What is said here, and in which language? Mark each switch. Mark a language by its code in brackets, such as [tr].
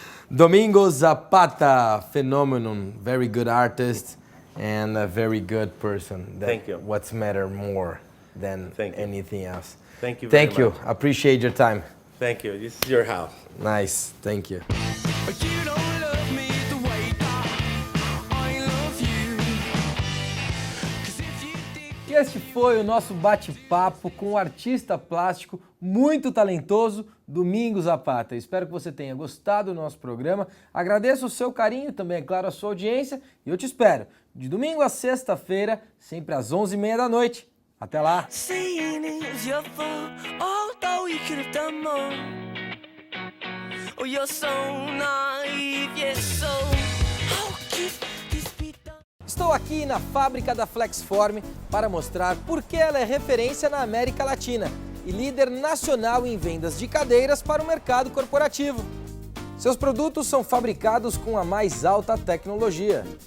[en] Domingo Zapata, phenomenon, very good artist and a very good person. Thank you. What's matter more than Thank you. anything else. Thank you very Thank you. much. Appreciate your time. Thank you. This is your house. Nice. Thank you. But you don't love me the way that I love you. 'Cause if you did. [pt] E este foi o nosso bate-papo com o artista plástico muito talentoso, Domingo Zapata. Espero que você tenha gostado do nosso programa. Agradeço o seu carinho, também, é claro, a sua audiência. E eu te espero de domingo a sexta-feira, sempre às 11h30 da noite. Até lá! [en] Saying it was your fault, although you could have done more. Oh, you're so naive, yes, so how could this be done? [pt] Estou aqui na fábrica da Flexform para mostrar por que ela é referência na América Latina e líder nacional em vendas de cadeiras para o mercado corporativo. Seus produtos são fabricados com a mais alta tecnologia.